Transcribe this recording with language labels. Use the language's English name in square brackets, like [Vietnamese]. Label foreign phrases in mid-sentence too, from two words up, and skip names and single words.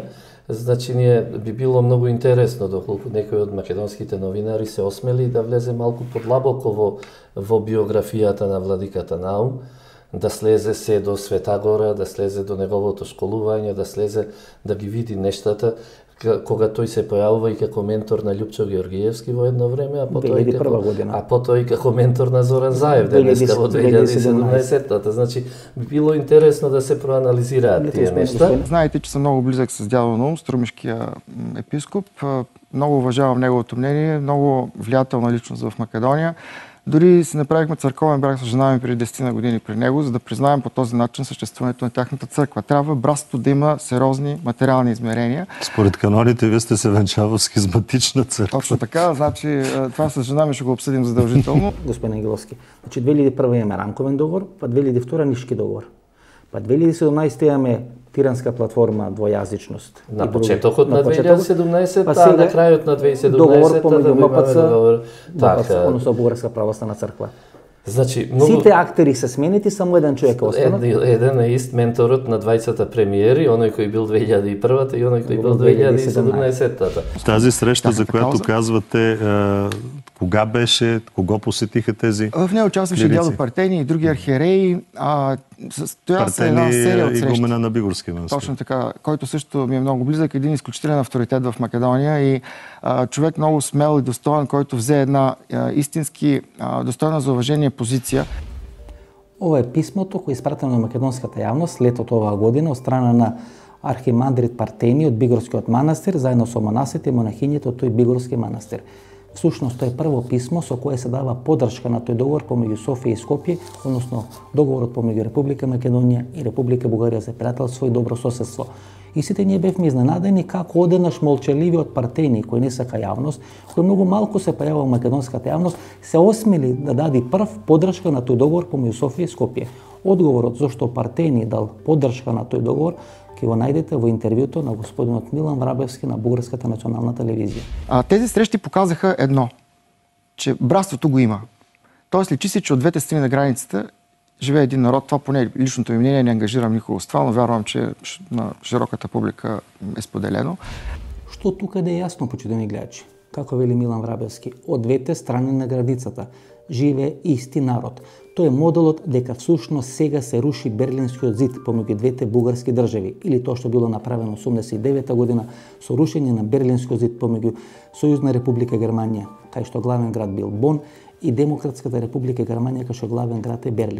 [Macedonian] Значи, ние би било многу интересно доколку некој од македонските новинари се осмели да влезе малку подлабоко во биографијата на владиката Наум, да слезе се до Света Гора, да слезе до неговото школување, да слезе да ги види нештата, кога тој се појавува и како ментор на Љупчо Георгиевски во едно време, а потоа и како ментор на Зоран Заев денеска во 2017-та. Значи, би било интересно да се проанализираат тие нешта. [Bulgarian] Знаете, че съм много близък с дядо Наум, струмишкия епископ. Много уважавам неговото мнение, много влиятелна личност в Македония. Дори си направихме църковен брак с жена ми преди 10 години при него, за да признаем по този начин съществуването на тяхната църква. Трябва братството да има сериозни материални измерения. Според каноните вие сте се венчава в схизматична църква. Точно така, значи това с жена ми ще го обсъдим задължително. [Macedonian] Господин Ангеловски, значи 2001 имаме рамковен договор, па 2002 Нишки договор. Па 2017 имаме Тиранска платформа двојазичност. На почетокот на 2017, а на крајот на 2017 договор помеѓу МПЦ, односно Бугарска православна црква. Значи, сите актери се сменети, само еден човек остана. Еден е ист менторот на двајцата премиери, оној кој бил 2001-та и оној кој бил 2017-та. [Bulgarian] Тази среща, за която казвате, Кога беше? Кого посетиха тези? В нея участваше Дядо Партени и други архиереи. Стоя се една серия от срещи. Игумена на Бигорския манастир. Точно така, който също ми е много близък, един изключителен авторитет в Македония и човек много смел и достоен, който взе една истински достойна за уважение позиция. [Macedonian] Ова е писмото кој е испратено на македонската јавност летото оваа година од страна на архимандрит Партени од Бигорскиот манастир заедно со монасите и монахињите од тој Бигорски манастир. Всушност, тоа е прво писмо со кое се дава поддршка на тој договор помеѓу Софија и Скопје, односно договорот помеѓу Република Македонија и Република Бугарија за пријателство и добро соседство. И сите ние бевме изненадени како одеднаш молчаливиот Партени, кој не сака јавност, кој многу малку се појавува во македонската јавност, се осмели да даде прв поддршка на тој договор помеѓу Софија и Скопје. Одговорот зашто Партени дал поддршка на тој договор ќе го најдете во интервјуто на господинот Милан Врабевски на Бугарската национална телевизија. [Bulgarian] Тези срещи показаха едно, че братството го има. Тоест личи се, че од двете страни на границата живее един народ. Това поне личното ми мнение, не ангажирам никого с това, но вярвам, че на широката публика е споделено. [Macedonian] Што тука да е јасно, почитувани гледачи? Како вели Милан Врабевски, од двете страни на границата живее исти народ. Тој е моделот дека всушност сега се руши Берлинскиот зид помеѓу двете бугарски држави, или тоа што било направено 89-та година со рушење на Берлинскиот зид помеѓу Сојузна република Германија, кај што главен град бил Бон, и Демократската република Германија, кај што главен град е Берлин.